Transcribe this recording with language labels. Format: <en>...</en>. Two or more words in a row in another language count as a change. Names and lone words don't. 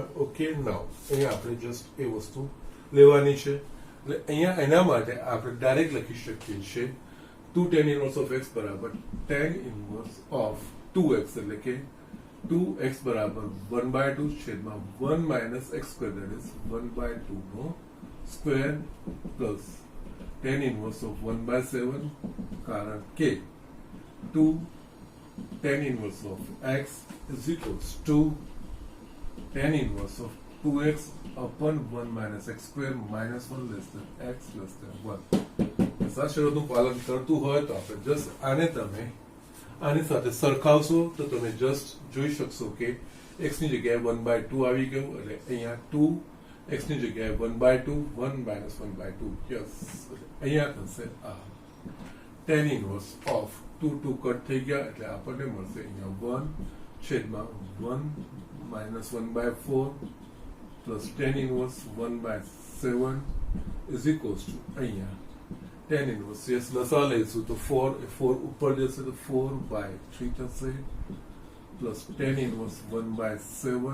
<en>okay, now</en> <gu>અહીંયા આપણે જસ્ટ એ વસ્તુ લેવાની છે, એટલે અહીંયા એના માટે આપણે ડાયરેક્ટ લખી શકીએ છીએ 2</gu> <en>tan inverse of</en> <gu>x બરાબર</gu> <en>tan inverse of</en> <gu>2x, એટલે કે 2x બરાબર 1/2 છેદમાં 1 -</gu> <en>x², that is 1/2 નો square plus tan inverse of 1/7,</en> <gu>કારણ કે</gu> <en>2 tan inverse of x is equals to tan inverse of 2x/1 - x² -1 less than x less than 1.</en> <gu>આ શરતનું પાલન કરતું હોય તો આપણે જસ્ટ આને તમે આની સાથે સરખાવશો તો તમે જસ્ટ જોઈ શકશો કે x ની જગ્યાએ 1/2 આવી ગયું, એટલે અહીંયા 2x ની જગ્યાએ 1/2, 1 - 1/2. યસ, અહીંયા થશે આ</gu> <en>tan inverse of</en> <gu>2 કટ થઈ ગયા, એટલે આપણને મળશે અહીંયા 1 છેદમાં 1 - 1/4 પ્લસ</gu> <en>tan inverse</en> <gu>1/7</gu> <en>is equals to</en> <gu>અહીંયા</gu> <en>tan inverse,</en> <gu>યસ લસા લઈશું તો 4 ઉપર જશે તો 4/3 થશે પ્લસ</gu> <en>tan inverse</en> <gu>1/7.</gu>